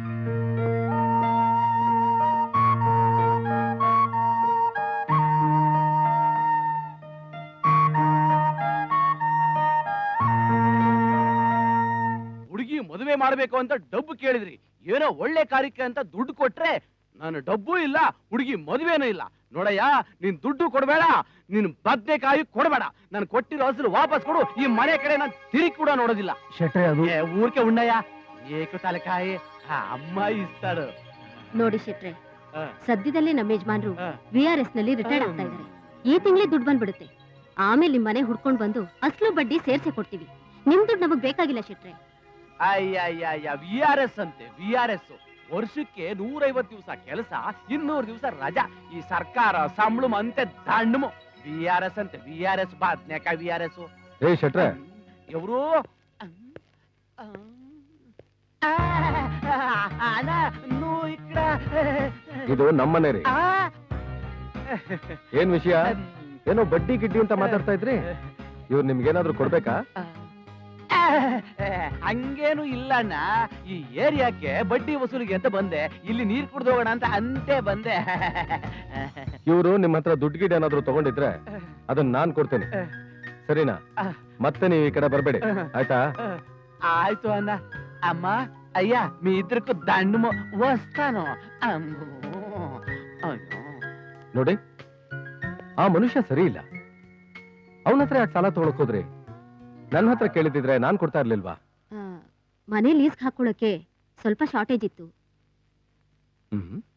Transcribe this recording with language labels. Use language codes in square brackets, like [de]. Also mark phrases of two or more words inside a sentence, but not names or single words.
[kn] ಹುಡುಗಿ ಮದುವೆ ಮಾಡಬೇಕು ಅಂತ ಡಬ್ಬು ಕೇಳಿದ್ರಿ, ಏನೋ ಒಳ್ಳೆ ಕಾರ್ಯಕ್ಕೆ ಅಂತ ದುಡ್ಡು ಕೊಟ್ರೆ ನಾನು ಡಬ್ಬು ಇಲ್ಲ, ಹುಡುಗಿ ಮದುವೆನೂ ಇಲ್ಲ. ನೋಡಯ್ಯ, ನೀನ್ ದುಡ್ಡು ಕೊಡಬೇಡ, ನೀನ್ ಬದ್ನೆಕಾಯಿ ಕೊಡಬೇಡ, ನಾನು ಕೊಟ್ಟಿರೋ ಹಸಿರು ವಾಪಸ್ ಕೊಡು. ಈ ಮನೆ ಕಡೆ ನಾನು ತಿರುಗಿ ಕೂಡ ನೋಡೋದಿಲ್ಲ. ಶೆಟ್ರೆ, ಅದು [te] ఊరికే ఉండయా ఏకు తలకాయ అమ్మాయి ఇస్తాడు. [kn] ನೋಡಿ ಶೆಟ್ರೆ, ಆ. ಸದ್ಯದಲ್ಲೇ ನಮ್ಮ ಯಜಮಾನ್ರು ಆ. VRS ನಲ್ಲಿ ರಿಟೈರ್ಡ್ ಆಗ್ತಾ ಇದ್ದಾರೆ. ಈ ತಿಂಗಳೇ ದುಡ್ಡು ಬಂದ್ಬಿಡುತ್ತೆ. ಆಮೇಲೆ ನಿಮ್ ಮನೆ ಹುಡ್ಕೊಂಡ್ ಬಂದು ಅಸ್ಲು ಬಡ್ಡಿ ಸೇರ್ಸಿ ಕೊಡ್ತೀವಿ. ನಿಮ್ ದುಡ್ಡು ನಮಗ್ ಬೇಕಾಗಿಲ್ಲ ಶೆಟ್ರೆ. ಅಯ್ಯ VRS ಅಂತೆ, VRS ವರ್ಷಕ್ಕೆ 150 ದಿವಸ ಕೆಲಸ, 200 ದಿವಸ ರಜಾ. ಈ ಸರ್ಕಾರ [te] సంబళం అంటే దండము. [kn] VRS ಅಂತೆ, VRS ಬದ್ನೆಕಾಯಿ VRS. ಏ ಶೆಟ್ರೆ, [te] ఎవరు నువ్వు ఇక్కడ [kn] ಇದು ನಮ್ಮನೆ ರೀ. ಆ, ಏನ್ ವಿಷಯ? ಏನೋ ಬಡ್ಡಿ ಗಿಡ್ಡಿ ಅಂತ ಮಾತಾಡ್ತಾ ಇದ್ರಿ. ಇವ್ರು ನಿಮ್ಗೇನಾದ್ರೂ ಕೊಡ್ಬೇಕಾ? ಹಂಗೇನು ಇಲ್ಲ ಅಣ್ಣ, ಈ ಏರಿಯಾಕ್ಕೆ ಬಡ್ಡಿ ವಸೂಲಿಗೆ ಅಂತ ಬಂದೆ, ಇಲ್ಲಿ ನೀರ್ ಕುಡ್ದು ಹೋಗೋಣ ಅಂತ ಅಂತೆ ಬಂದೆ. ಇವರು ನಿಮ್ಮ ಹತ್ರ ದುಡ್ಡು ಗಿಡ ಏನಾದ್ರು ತಗೊಂಡಿದ್ರೆ ಅದನ್ನ ನಾನ್ ಕೊಡ್ತೇನೆ, ಸರಿನಾ? ಮತ್ತೆ ನೀವು ಈ ಕಡೆ ಬರ್ಬೇಡಿ, ಆಯ್ತಾ? ಆಯ್ತು ಅಣ್ಣ. ಅಮ್ಮ ಅಯ್ಯ [te] మీ ఇద్దరికి దండము వస్తాను. [kn] ನೋಡಿ, ಆ ಮನುಷ್ಯ ಸರಿ ಇಲ್ಲ. ಅವನ ಹತ್ರ ಯಾಕೆ ಸಾಲ ತಗೊಳಕ್ ಹೋದ್ರಿ? ನನ್ನ ಹತ್ರ ಕೇಳಿದಿದ್ರೆ ನಾನ್ ಕೊಡ್ತಾ ಇರ್ಲಿಲ್ವಾ? ಮನೆ ಲೀಸ್ ಹಾಕೊಳ್ಳೋಕೆ ಸ್ವಲ್ಪ ಶಾರ್ಟೇಜ್ ಇತ್ತು. ಹ್ಮ್